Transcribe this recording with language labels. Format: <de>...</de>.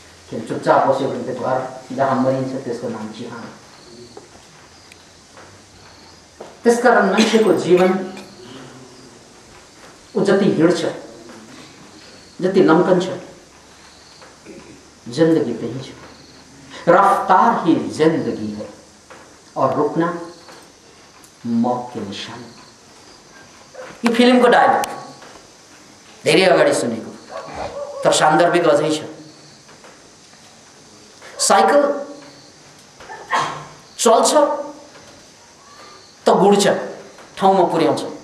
<ne>किन चुपचाप बस्यो भने त्यो घर जहाँ मरिन्छ त्यसको नाम चिहान। त्यसकारण मान्छेको जीवन ऊ जति हिँड्छ, जति लम्कन्छ, जिंदगी त्यही छ।</ne> <hi>रफ्तार ही जिंदगी है और रुकना मौत के निशान।</hi> <ne>यो फिल्मको डायलग धेरै अगाडि सुनेको, तर सान्दर्भिक अझै छ। साइकल चल्छ त गुड्छ, ठाउँमा पुर्याउँछ।</ne>